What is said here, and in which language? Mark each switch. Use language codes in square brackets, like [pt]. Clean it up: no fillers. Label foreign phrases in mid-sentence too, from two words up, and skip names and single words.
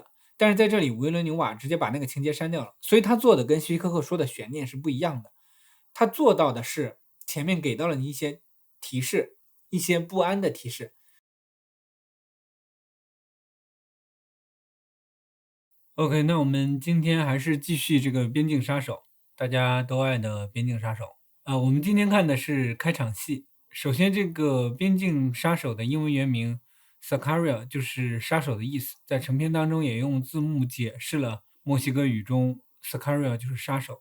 [zh] 但是在這裡維伦紐瓦直接把那個情節刪掉了，所以他做的跟希区柯克說的懸念是不一樣的。他做到的是前面給到了你一些提示，一些不安的提示。OK， 那我們今天還是继續这个邊境殺手，大家都愛的邊境殺手我們今天看的是開場戲。首先，這個邊境殺手的英文原名 Sicario 就是殺手的意思，在成片當中也用字幕解釋了墨西哥語中 Sicario 就是殺手。